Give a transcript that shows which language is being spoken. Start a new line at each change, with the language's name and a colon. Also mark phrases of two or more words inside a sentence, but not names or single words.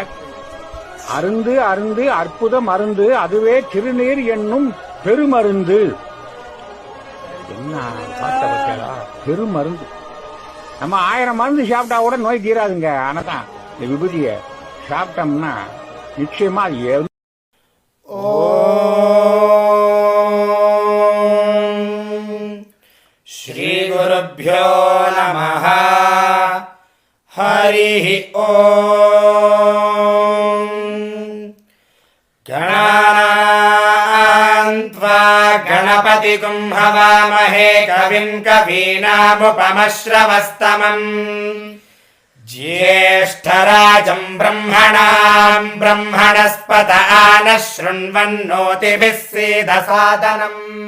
Tamil: அருந்து அருந்து அற்புத மருந்து அதுவே திருநீர் என்னும் பெருமருந்து. என்ன பார்த்தா பெருமருந்து. நம்ம 1000 மருந்து சாப்பிட்டா கூட நோய் தீராதுங்க. ஆனாதான் இந்த விபூதியை சாப்பிட்டோம்னா நிச்சயமா அது
Sanskrit: श्री गुरुभ्यो नमः। हरिः ओम्। गणानां त्वा गणपतिं हवामहे कविं कवीनामुपमश्रवस्तमम् ज्येष्ठराजं ब्रह्मणां ब्रह्मणस्पत आनः शृण्वन्नोतिभिः सीदसादनम्